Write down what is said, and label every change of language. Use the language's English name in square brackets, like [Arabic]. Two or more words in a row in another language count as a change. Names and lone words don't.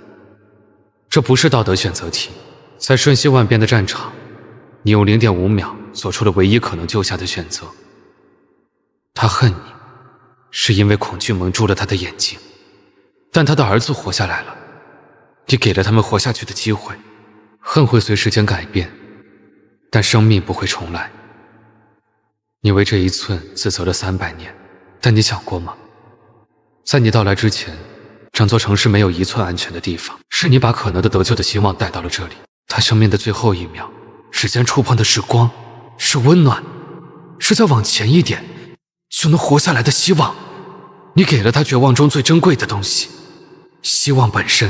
[Chinese] 這不是道德選擇題，在瞬息萬變的戰場，你用0.5秒做出了唯一可能救下的選擇。他恨你，是因為恐懼蒙住了他的眼睛，但他的兒子活下來了，你給了他們活下去的機會。恨會隨時間改變，但生命不會重來。你為這一寸自責了300年，但你想過嗎？在你到來之前，整座城市沒有1寸安全的地方，是你把可能的得救的希望帶到了這裡。他生命的最後1秒，時間觸碰的是光，是溫暖，是再往前一點就能活下來的希望。你給了他絕望中最珍貴的東西，希望本身。